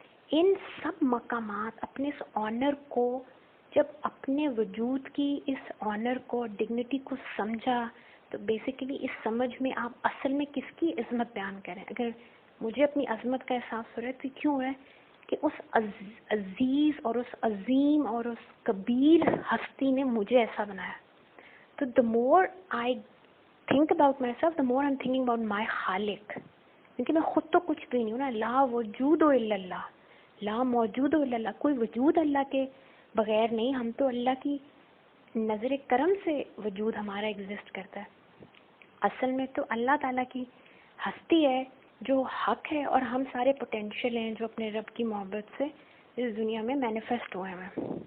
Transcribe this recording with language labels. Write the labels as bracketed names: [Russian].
[Urdu] ان سب مقامات, اپنے اس آنر کو, جب اپنے وجود کی اس آنر کو, ڈگنیٹی کو سمجھا, تو بیسیکلی اس سمجھ میں آپ اصل میں کس کی عظمت بیان کریں. اگر مجھے اپنی عظمت کا احساس ہو رہا ہے تو کیوں ہو رہا ہے کہ اس عزیز اور اس عظیم اور اس کبیر ہستی نے مجھے ایسا بنایا. تو [English] the more I think about myself, the more I'm thinking about my خالق, [Urdu] کیونکہ میں خود تو کچھ بھی نہیں ہوں نا. [Arabic] لا وجود الا اللہ, لا موجود الا اللہ, [Urdu] کوئی وجود اللہ کے بغیر نہیں. ہم تو اللہ کی نظر کرم سے وجود ہمارا ایگزسٹ کرتا ہے. اصل میں تو اللہ تعالیٰ کی ہستی ہے جو حق ہے, اور ہم سارے پوٹینشیل ہیں جو اپنے رب کی محبت سے اس دنیا میں مینیفیسٹ ہوئے ہیں.